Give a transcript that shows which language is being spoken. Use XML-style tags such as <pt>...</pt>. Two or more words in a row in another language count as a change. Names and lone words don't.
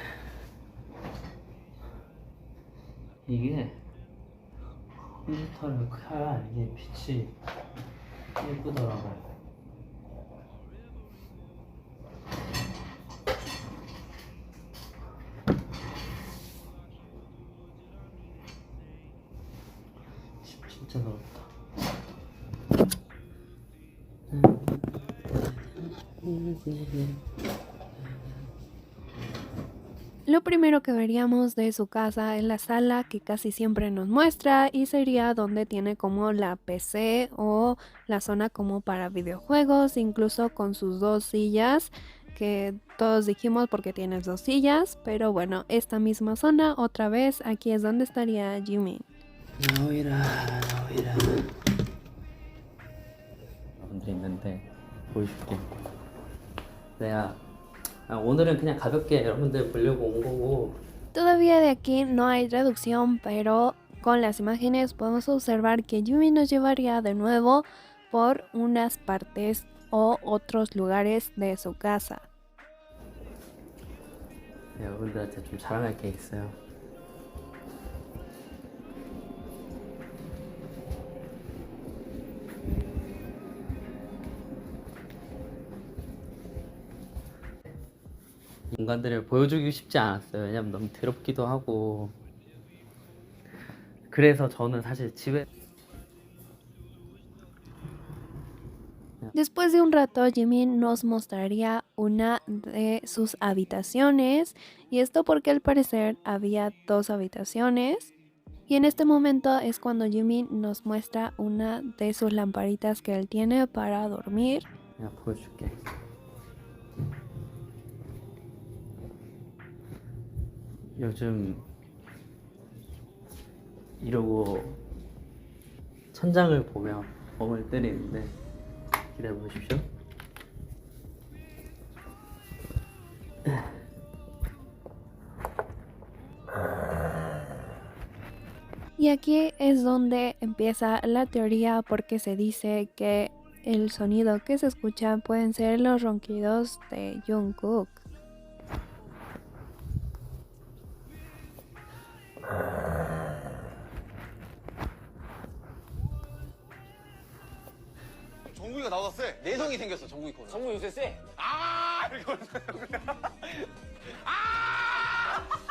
<ko>이게 컴퓨터를 켜야 이게 빛이 예쁘더라고. 집 진짜 더럽다.</ko> <es>Lo primero que veríamos de su casa es la sala que casi siempre nos muestra y sería donde tiene como la PC o la zona como para videojuegos, incluso con sus dos sillas que todos dijimos porque tienes dos sillas, pero bueno, esta misma zona otra vez aquí es donde estaría Jimin.</es> <ko>나오이라 나오이라. 여러분들 있는데 보여줄게. 내가 오늘은 그냥 가볍게 여러분들 보려고 온 거고.</ko> <es>Todavía de aquí no hay reducción, pero con las imágenes podemos observar que Jimin nos llevaría de nuevo por unas partes o otros lugares de su casa.</es> <ko>여러분들한테 좀 자랑할 게 있어요. 공간들을 보여주기 쉽지 않았어요. 왜냐면 너무 더럽기도 하고. 그래서 저는 사실 집에</ko> <es>Después de un rato, Jimin nos mostraría una de sus habitaciones, y esto porque al parecer había dos habitaciones. Y en este momento es cuando Jimin nos muestra una de sus lamparitas que él tiene para dormir.</es> <ko>내가 보여줄게. 요즘 이러고 천장을 보며 멍을 때리는데 기다려 보십시오.</ko> <es>Y aquí es donde empieza la teoría, porque se dice que el sonido que se escucha pueden ser los ronquidos de Jungkook.</es> <ko>정국이가 나보다 세. 내성이 생겼어, 정국이 코는. 정국이 요새 세. 아! 이렇게 오는 거야. 아!</ko>